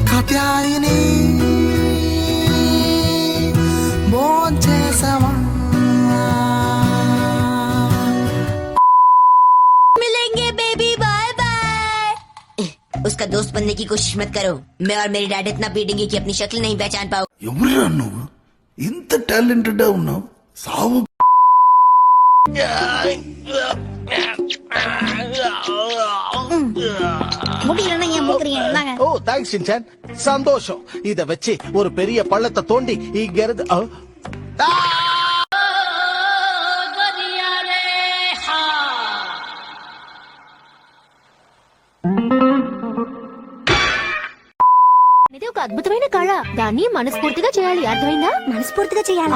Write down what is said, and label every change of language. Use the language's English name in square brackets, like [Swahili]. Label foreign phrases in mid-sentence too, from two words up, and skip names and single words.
[Telugu] కాత్యాయిని భోంచేసావా? [Hindi] मिलेंगे [English] baby, bye bye. [Hindi] उसका दोस्त बनने की कोशिश मत करो। मैं और मेरी डैड इतना पीटेंगे कि अपनी शक्ल नहीं पहचान पाओ। [Telugu] ఎవరురా నువ్వు ఇంత టాలెంటెడ్ ఉన్నావు? సావు [Tamil] ஓ தேங்க்ஸ் சின்சான், சந்தோஷம். இத வச்சு ஒரு பெரிய பள்ளத்தை தோண்டி இங்க இருந்து [Telugu] ఇది ఒక అద్భుతమైన కళ. దాన్ని మనస్ఫూర్తిగా చేయాలి, అర్థమైందా? మనస్ఫూర్తిగా చేయాలి.